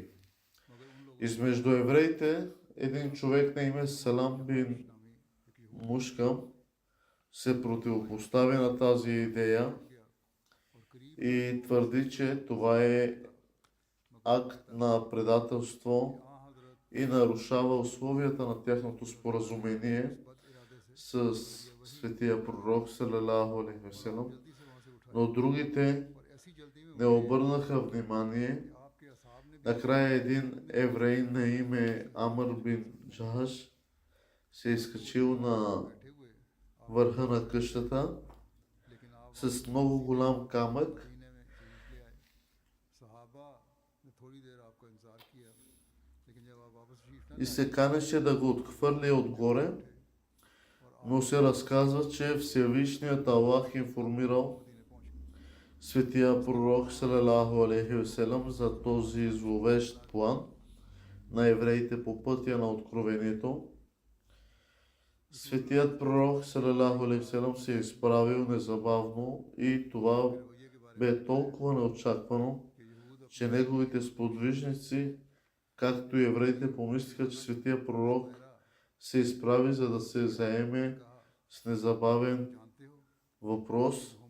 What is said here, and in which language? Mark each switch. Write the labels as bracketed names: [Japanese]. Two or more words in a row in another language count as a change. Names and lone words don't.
[Bulgarian] Измежду евреите един човек на име Салам бин Мушкам се противопостави на тази идея и твърди, че това е акт на предателство и нарушава условията на тяхното споразумение с светия пророк [Arabic] صلى الله عليه وسلم, [Bulgarian] но другите не обърнаха внимание. Накрая един евреин на име Амр бин Джахаш се е изкачил на върха на къщата с много голям камък и се канеше да го отхвърли отгоре, но се разказва, че Всевишният Аллах информирал светия пророк [Arabic] صلى الله عليه وسلم [Bulgarian] за този зловещ план на евреите по пътя на откровението. Светият пророк [Arabic] صلى الله عليه وسلم [Bulgarian] се е изправил незабавно и това бе толкова неочаквано, че неговите сподвижници, както и евреите, помислиха, че светия пророк се изправи, за да се заеме с незабавен въпрос.